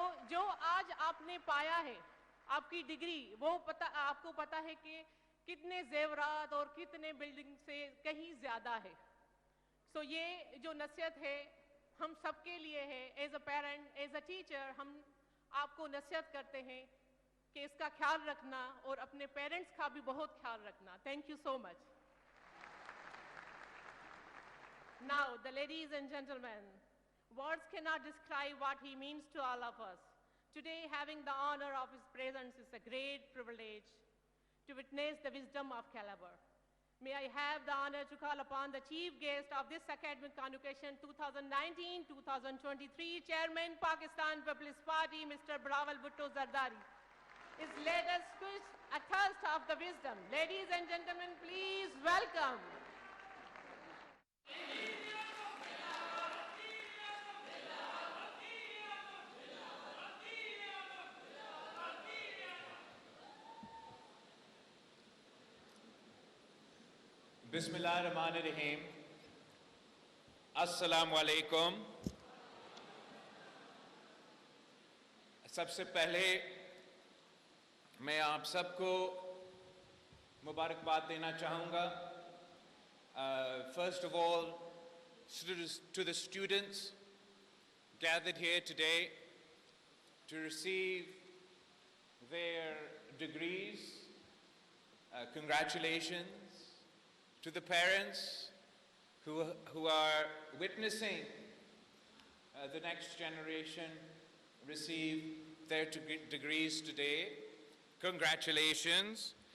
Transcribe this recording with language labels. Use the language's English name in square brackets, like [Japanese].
[Urdu] جو آج آپ نے پایا ہے, آپ کی ڈگری, وہ آپ کو پتا ہے کہ کتنے زیورات اور کتنے بلڈنگ سے کہیں زیادہ ہے. یہ جو نصیحت ہے ہم سب کے لیے ہے. [English] as a parent, as a teacher, [Urdu] ہم آپ کو نصیحت کرتے ہیں کہ اس کا خیال رکھنا اور اپنے پیرنٹس کا بھی بہت خیال رکھنا. [English] Thank you so much. Now, the ladies and gentlemen, words cannot describe what he means to all of us. Today, having the honor of his presence is a great privilege to witness the wisdom of caliber. May I have the honor to call upon the chief guest of this academic convocation 2019-2023, Chairman, Pakistan People's Party, Mr. Bilawal Bhutto Zardari. Let us quench a thirst of the wisdom. Ladies and gentlemen, please welcome. [Arabic] بسم اللہ الرحمن الرحیم. السلام علیکم. [Urdu] سب سے پہلے میں آپ سب کو مبارکباد دینا چاہوں گا. [English] First of all, to the students gathered here today to receive their degrees, congratulations. To the parents who are witnessing the next generation receive their degrees today, congratulations.